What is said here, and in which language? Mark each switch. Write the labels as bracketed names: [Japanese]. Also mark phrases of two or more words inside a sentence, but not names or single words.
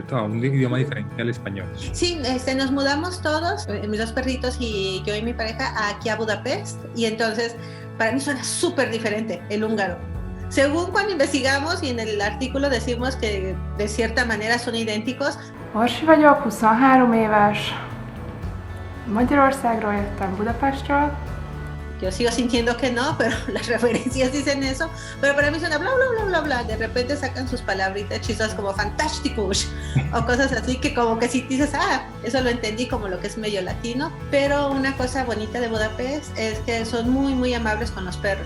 [Spanish] A un idioma diferente al español. Sí, nos mudamos todos, mis dos perritos y yo y mi pareja, aquí a Budapest, y entonces para mí suena súper diferente el húngaro. Según cuando investigamos y en el artículo decimos que de cierta manera son idénticos. [Hungarian] Orsi vagyok, 23 éves, Magyarországról jöttem Budapestről. [Spanish] Yo sigo sintiendo que no, pero las referencias dicen eso. Pero para mí suena bla, bla, bla, bla, bla. De repente sacan sus palabritas chistosas como fantásticos o cosas así que como que si dices, eso lo entendí como lo que es medio latino. Pero una cosa bonita de Budapest es que son muy, muy amables con los perros.